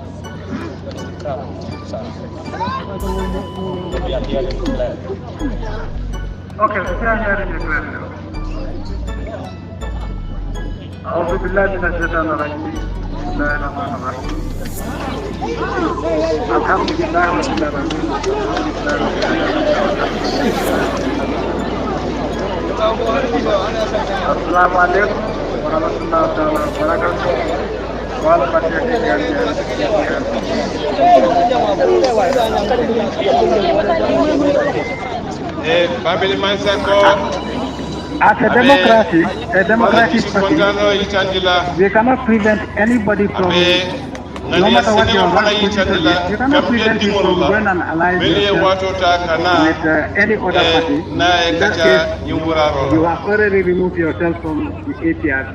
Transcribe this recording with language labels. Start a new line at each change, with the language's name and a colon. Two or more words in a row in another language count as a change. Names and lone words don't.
English: Okay, we can hear you clearly.
Arabic: أعوذ بالله من الشيطان الرجيم بسم الله الرحمن الرحيم الحمد لله رب العالمين السلام عليكم ورحمة الله تعالى وبركاته.
English: Babili Mansako As a democratic party, we cannot prevent anybody from, no matter what your rank position is, you cannot prevent you from going and alliance yourself with any other party. In that case, you have already removed yourself from the APRC.